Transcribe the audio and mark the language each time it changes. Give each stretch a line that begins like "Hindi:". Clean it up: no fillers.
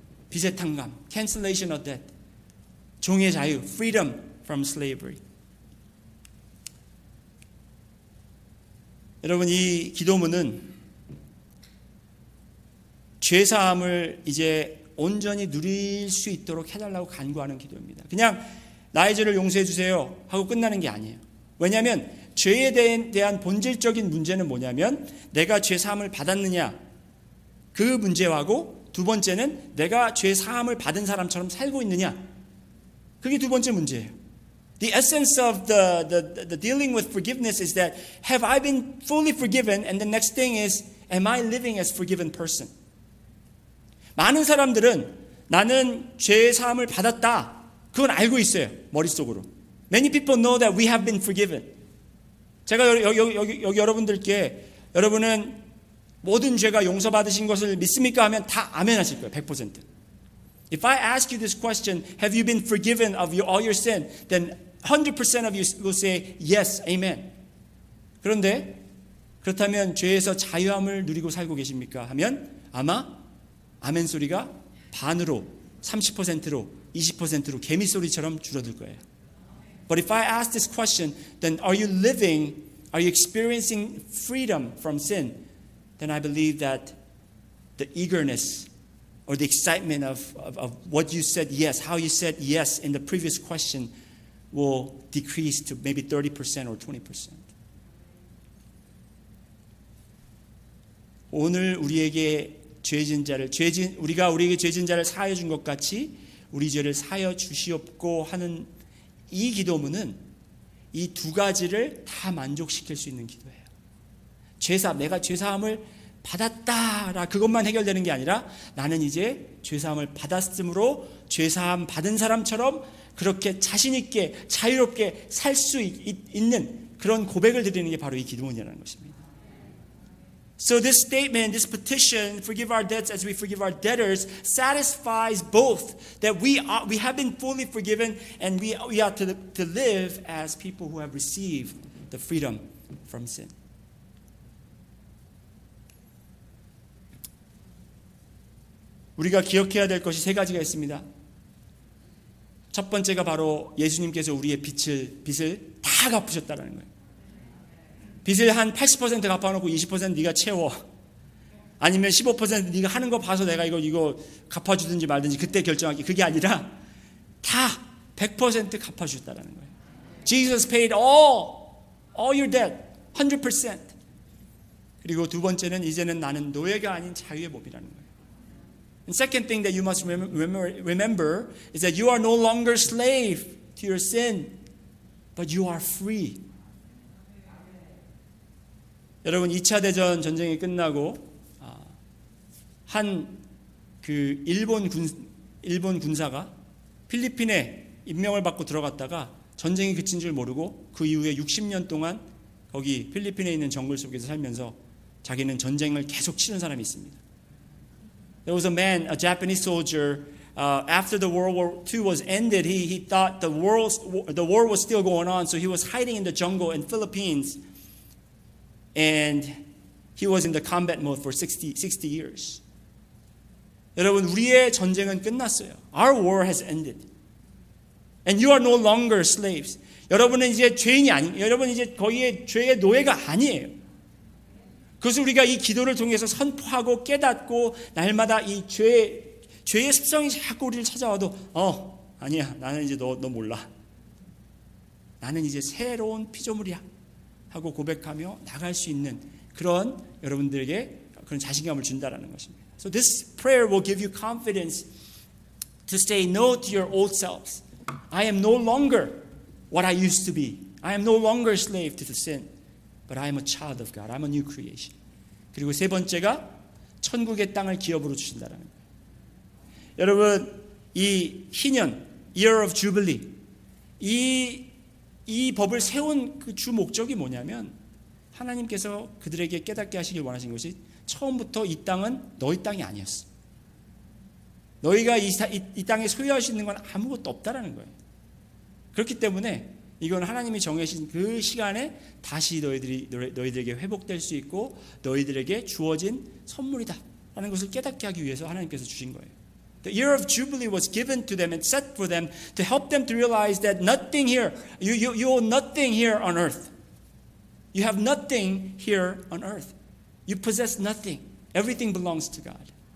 Korean: 빚의 탕감,
English: cancellation of debt,
Korean: 종의 자유,
English: freedom from slavery.
Korean: 여러분, 이 기도문은 죄사함을 이제 온전히 누릴 수 있도록 해달라고 간구하는 기도입니다. 그냥 나의 죄를 용서해 주세요 하고 끝나는 게 아니에요. 왜냐하면 죄에 대한 본질적인 문제는 뭐냐면 내가 죄 사함을 받았느냐 그 문제하고 두 번째는 내가 죄 사함을 받은 사람처럼 살고 있느냐 그게 두 번째 문제예요.
English: The essence of the dealing with forgiveness is that have I been fully forgiven, and the next thing is am I living as forgiven person?
Korean: 많은 사람들은 나는 죄 사함을 받았다. 그건 알고 있어요. 머릿속으로.
English: Many people know that we have been forgiven.
Korean: 제가 여기 여러분들께 여러분은 모든 죄가 용서받으신 것을 믿습니까? 하면 다 아멘 하실 거예요. 100%.
English: If I ask you this question, have you been forgiven of all your sin? Then 100% of you will say yes, amen.
Korean: 그런데 그렇다면 죄에서 자유함을 누리고 살고 계십니까? 하면 아마 아멘 소리가 반으로 30%로 20%로 개미 소리처럼 줄어들 거예요.
English: But if I ask this question, then are you experiencing freedom from sin? Then I believe that the eagerness or the excitement of what you said yes, how you said yes in the previous question will decrease to maybe 30% or 20%.
Korean: 오늘 우리에게 우리가 우리에게 죄진 자를 사하여 준 것 같이 우리 죄를 사하여 주시옵고 하는 이 기도문은 이 두 가지를 다 만족시킬 수 있는 기도예요. 죄사함, 내가 죄사함을 받았다라 그것만 해결되는 게 아니라 나는 이제 죄사함을 받았으므로 죄사함 받은 사람처럼 그렇게 자신 있게 자유롭게 살 수 있는 그런 고백을 드리는 게 바로 이 기도문이라는 것입니다.
English: So this statement, this petition, forgive our debts as we forgive our debtors, satisfies both that we have been fully forgiven and we are to live as people who have received the freedom from sin.
Korean: 우리가 기억해야 될 것이 세 가지가 있습니다. 첫 번째가 바로 예수님께서 우리의 빚을 다 갚으셨다는 거예요. 빚을 한 80% 갚아놓고 20% 네가 채워. 아니면 15% 네가 하는 거 봐서 내가 이거 갚아주든지 말든지 그때 결정하기. 그게 아니라 다 100% 갚아주셨다는 거예요.
English: Jesus paid all your debt, 100%.
Korean: 그리고 두 번째는 이제는 나는 노예가 아닌 자유의 몸이라는 거예요.
English: And second thing that you must remember is that you are no longer slave to your sin, but you are free.
Korean: 여러분 2차 대전 전쟁이 끝나고 한 그 일본 군사가 필리핀에 임명을 받고 들어갔다가 전쟁이 그친 줄 모르고 그 이후에 60년 동안 거기 필리핀에 있는 정글 속에서 살면서 자기는 전쟁을 계속 치른 사람이 있습니다.
English: There was a Japanese soldier. After the World War II was ended, he thought the war was still going on, so he was hiding in the jungle in Philippines, and he was in the combat mode for 60 years.
Korean: 여러분, 우리의 전쟁은 끝났어요.
English: Our war has ended, and you are no longer slaves.
Korean: 여러분은 이제 죄인이 여러분 이제 거기에 죄의 노예가 아니에요. 그것을 우리가 이 기도를 통해서 선포하고 깨닫고 날마다 이 죄의 습성이 자꾸 우리를 찾아와도 아니야, 나는 이제 너 몰라. 나는 이제 새로운 피조물이야 하고 고백하며 나갈 수 있는 그런 여러분들에게 그런 자신감을 준다라는 것입니다.
English: So this prayer will give you confidence to say no to your old selves. I am no longer what I used to be. I am no longer a slave to the sin. But I am a child of God. I'm a new creation.
Korean: 그리고 세 번째가 천국의 땅을 기업으로 주신다는 거예요. 여러분, 이 희년, Year of Jubilee, 이 법을 세운 그 주 목적이 뭐냐면 하나님께서 그들에게 깨닫게 하시길 원하신 것이 처음부터 이 땅은 너희 땅이 아니었어. 너희가 이 땅에 소유할 수 있는 건 아무것도 없다라는 거예요. 그렇기 때문에 이건 하나님이 정해진 그 시간에 다시 너희들에게 회복될 수 있고 너희들에게 주어진 선물이다 라는 것을 깨닫게 하기 위해서 하나님께서 주신 거예요.
English: The year of Jubilee was given to them and set for them to help them to realize that nothing here, you owe nothing here on earth. You have nothing here on earth. You possess nothing. Everything belongs to God.